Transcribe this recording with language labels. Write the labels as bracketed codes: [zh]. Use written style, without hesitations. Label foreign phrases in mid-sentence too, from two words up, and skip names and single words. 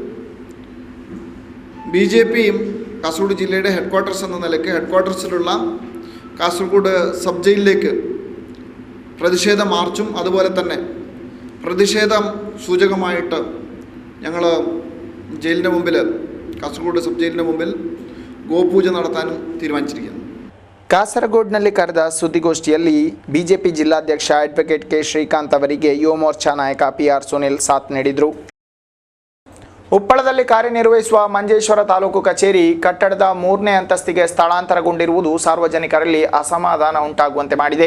[ml] BJPയും കാസർഗോഡ് ജില്ലയുടെ ഹെഡ്ക്വാർട്ടേഴ്സ് എന്ന നിലയ്ക്ക് ഹെഡ്ക്വാർട്ടേഴ്സിലുള്ള കാസർഗോഡ് സബ് ജയിലിലേക്ക് പ്രതിഷേധ മാർച്ചും അതുപോലെ തന്നെ പ്രതിഷേധം സൂചകമായിട്ട് ഞങ്ങൾ ജയിലിൻ്റെ മുമ്പിൽ കാസർഗോഡ് സബ് ജയിലിൻ്റെ മുമ്പിൽ ಗೋಪೂಜೆ നടത്താനും തീരുമാനിച്ചിരിക്കുന്നു. [kn] ಕಾಸರಗೋಡ್ನಲ್ಲಿ ಕರೆದ ಸುದ್ದಿಗೋಷ್ಠಿಯಲ್ಲಿ ಬಿಜೆಪಿ ಜಿಲ್ಲಾಧ್ಯಕ್ಷ ಅಡ್ವೊಕೇಟ್ ಕೆ ಶ್ರೀಕಾಂತ್ ಅವರಿಗೆ ಯುವ ಮೋರ್ಚಾ ನಾಯಕ PR ಸುನಿಲ್ ಸಾಥ್ ನೀಡಿದರು. ಉಪ್ಪಳದಲ್ಲಿ ಕಾರ್ಯನಿರ್ವಹಿಸುವ ಮಂಜೇಶ್ವರ ತಾಲೂಕು ಕಚೇರಿ ಕಟ್ಟಡದ 3ನೇ ಅಂತಸ್ತಿಗೆ ಸ್ಥಳಾಂತರಗೊಂಡಿರುವುದು ಸಾರ್ವಜನಿಕರಲ್ಲಿ ಅಸಮಾಧಾನ ಉಂಟಾಗುವಂತೆ ಮಾಡಿದೆ.